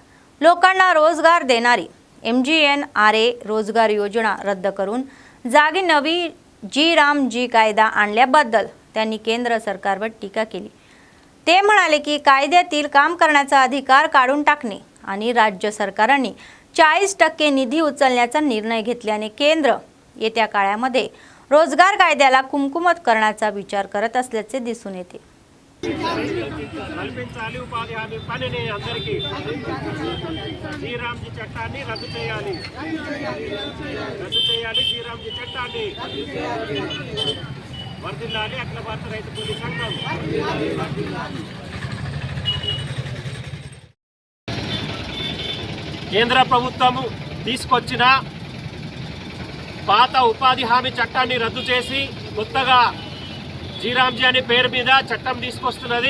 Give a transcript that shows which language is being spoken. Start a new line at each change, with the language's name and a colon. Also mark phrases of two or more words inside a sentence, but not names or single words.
Marathi: लोकांना रोजगार देणारी MGNRA रोजगार योजना रद्द करून जागी नवी जी राम जी कायदा आणल्याबद्दल त्यांनी केंद्र सरकारवर टीका केली. ते म्हणाले की कायद्यातील काम करण्याचा अधिकार काढून टाकणे आणि राज्य सरकारांनी 40% निधी उचलण्याचा निर्णय घेतल्याने केंद्र येत्या काळामध्ये रोजगार कायद्याला कुमकुमत करण्याचा विचार करत असल्याचे दिसून येते.
Telugu: కల్పించాలి ఉపాధి హామీ పనిని అందరికీ శ్రీరామ్జీ చట్టాన్ని రద్దు చేయాలి శ్రీరామ్జీ చట్టాన్ని వర్ధిల్లాలి అఖిల భారత రైతు కూలీ సంఘం. కేంద్ర ప్రభుత్వము తీసుకొచ్చిన పాత ఉపాధి హామీ చట్టాన్ని రద్దు చేసి కొత్తగా జీరామ్జీ అనే పేరు మీద చట్టం తీసుకొస్తున్నది.